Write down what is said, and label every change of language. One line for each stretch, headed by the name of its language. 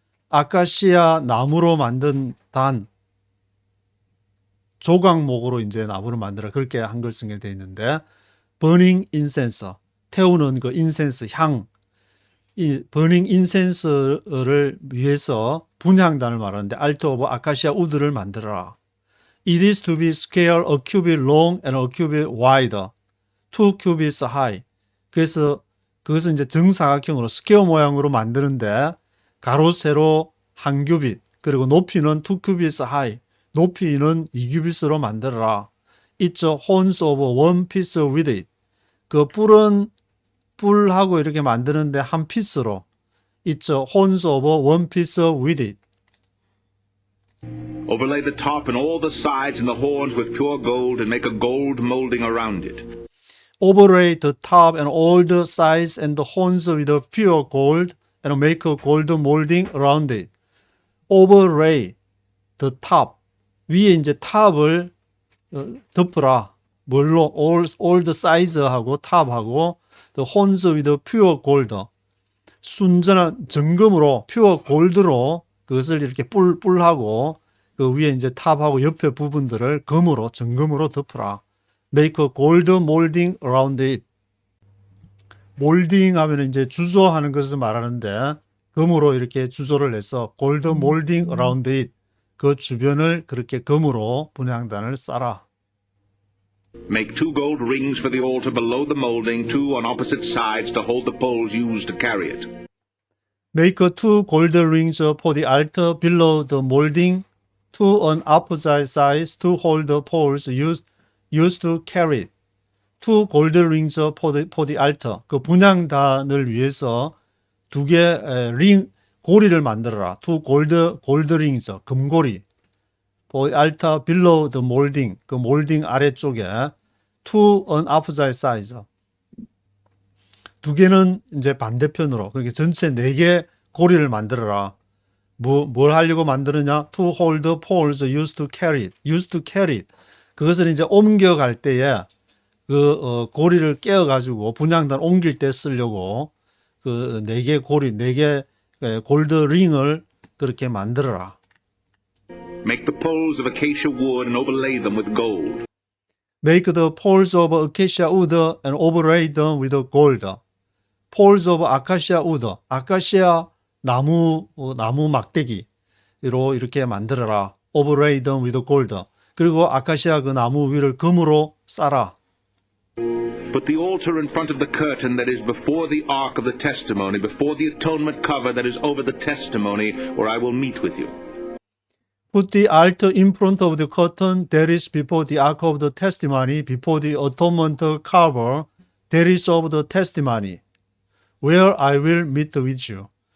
Korean: 아카시아 나무로 만든 단 조각목으로 이제 나무를 만들어 그렇게 한글 쓰게 되어 있는데
English: burning incense
Korean: 태우는 그 인센스 향 이 burning incense를 위해서 분향단을 말하는데
English: altar of acacia wood
Korean: 를 만들어라.
English: It is to be square, a cubit long and a cubit wide, 2 cubits high.
Korean: 그래서 그것은 이제 정사각형으로 스퀘어 모양으로 만드는데 가로 세로 한 규빗 그리고 높이는
English: 2 cubits high.
Korean: 높이는 2규빗으로 만들어라.
English: It's a horns of one piece with it.
Korean: 그 뿔하고 이렇게 만드는데 한 피스로.
English: It's a horns of one piece with it. Overlay the top and all the sides and the horns with pure gold and make a gold molding around it. Overlay the top and all the sides and the horns with a pure gold and make a gold molding around it. Overlay the top.
Korean: 위에 이제 탑을 덮으라. 뭘로?
English: all the size하고
Korean: 탑하고
English: the horns with pure gold.
Korean: 순전한 정금으로
English: pure gold
Korean: 로 그것을 이렇게 뿔하고 그 위에 이제 탑하고 옆에 부분들을 금으로 정금으로 덮으라.
English: Make a gold molding around it.
Korean: 몰딩 하면 이제 주조하는 것을 말하는데 금으로 이렇게 주조를 해서
English: gold molding around it.
Korean: 그 주변을 그렇게 금으로 분향단을 쌓아.
English: Make 2 gold rings for the altar below the molding, 2 on opposite sides to hold the poles used to carry it. Make 2 gold rings for the altar below the molding, 2 on opposite sides to hold the poles used to carry it. 2 gold rings for the altar.
Korean: 그 분향단을 위해서 2개 링 고리를 만들어라.
English: 2 gold rings,
Korean: 금고리.
English: For the altar below the molding,
Korean: 그 몰딩 아래쪽에
English: 2 on opposite sides.
Korean: 2개는 이제 반대편으로, 그러니까 전체 4개 고리를 만들어라. 뭘 하려고 만드느냐?
English: To hold the poles used to carry it. used to carry it.
Korean: 그것을 이제 옮겨갈 때에 고리를 깨어가지고 분향단 옮길 때 쓰려고 그 4개 고리, 4개 골드 링을 그렇게 만들어라.
English: Make the poles of acacia wood and overlay them with gold. Make the poles of acacia wood and overlay them with gold. Poles of acacia wood.
Korean: 아카시아 나무 막대기로 이렇게 만들어라.
English: Overlay them with gold.
Korean: 그리고 아카시아 그 나무 위를 금으로 쌓아.
English: Put the altar in front of the curtain that is before the ark of the testimony, before the atonement cover that is over the testimony, where I will meet with you. Put the altar in front of the curtain that is before the ark of the testimony, before the atonement cover that is of the testimony, where I will meet with you.